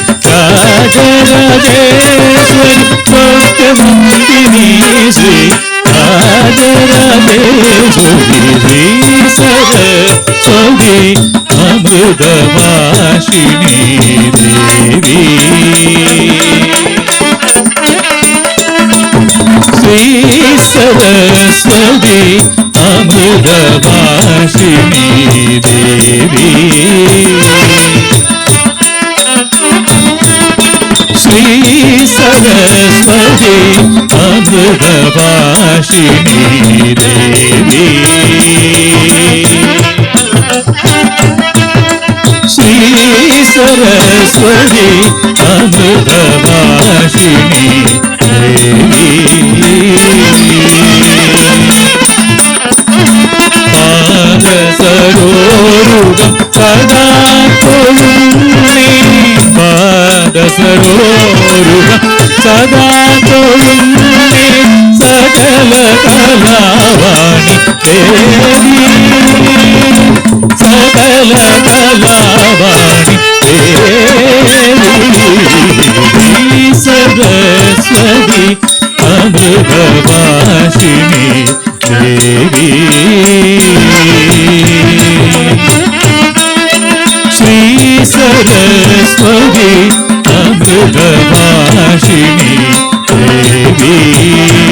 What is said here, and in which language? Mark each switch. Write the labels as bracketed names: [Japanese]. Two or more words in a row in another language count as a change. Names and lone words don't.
[Sanskrit] രാജരാജേശ്വരി, സ്വർഗമന്ദിനി ശ്രീ രാജരാജേശ്വരി, ശ്രീ സരസ്വതി അമൃതഭാഷിണി ദേവി, ശ്രീ സരസ്വതി അമൃതഭാഷിണി ദേവി, सरस्वती अमृतभाषिणी देवी श्री सरस्वती अमृतभाषिणी देवी [Malayalam] പാദസരോരുഗം സദാ തൊഴുന്നേ പാദസരോരുഗം സദാ തൊഴുന്നേ സകല കലാവാണി ദേവി [Sanskrit] സകല കലാവാണി ദേവി സരസ്വതി അമൃതഭാഷിണി देवी श्री सरस्वती अमृतभाषिणी देवी